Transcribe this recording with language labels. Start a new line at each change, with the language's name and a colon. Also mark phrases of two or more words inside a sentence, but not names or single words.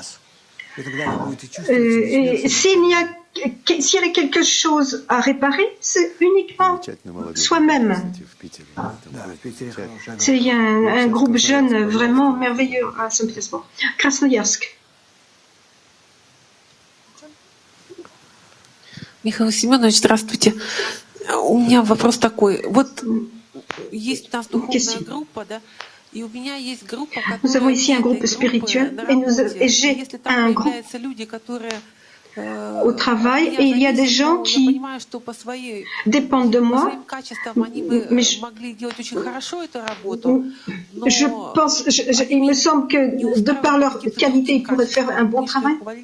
French: Et s'il y avait quelque chose à réparer, c'est uniquement soi-même. Il y a un groupe jeune vraiment merveilleux à Saint-Pétersbourg. Krasnoyarsk.
Russian: Михаил Семенович, здравствуйте. У меня вопрос такой. Вот есть у нас духовная группа, да,
French: Nous avons ici un groupe spirituel et j'ai un groupe au travail et il y a des gens qui dépendent de moi, mais je pense, il me semble que de par leur qualité, ils pourraient faire un bon travail.